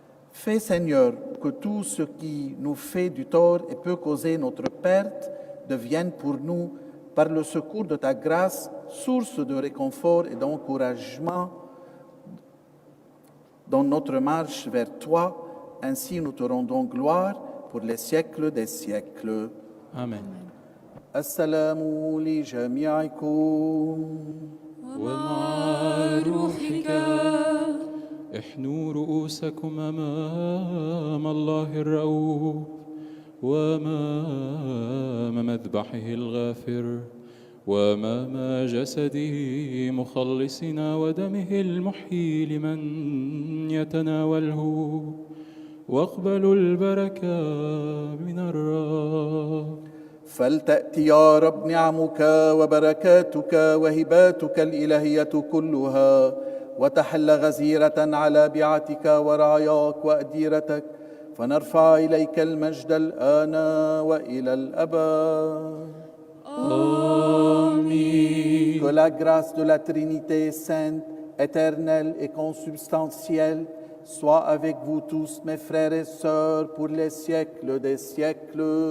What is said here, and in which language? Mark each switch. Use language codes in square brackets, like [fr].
[fr] Fais, Seigneur, que tout ce qui nous fait du tort et peut causer notre perte devienne pour nous, par le secours de ta grâce, source de réconfort et d'encouragement dans notre marche vers toi. Ainsi nous te rendons gloire pour les siècles des siècles. Amen. [ar] Assalamu li jami'ikum. ومع روحك احنوا رؤوسكم أمام الله الرؤوف وأمام مذبحه الغافر وأمام جسده مخلصنا ودمه المحيي لمن يتناوله، واقبلوا البركة من الرب. فلتأتي يا رب نعمك وبركاتك وهباتك الإلهية كلها، وتحل غزيرة على بيعتك ورعاياك وأديرتك، فنرفع إليك المجد الآن وإلى الأبد. [fr] Amen. Que la grâce de la Trinité sainte, éternelle et consubstantielle soit avec vous tous, mes frères et sœurs, pour les siècles des siècles.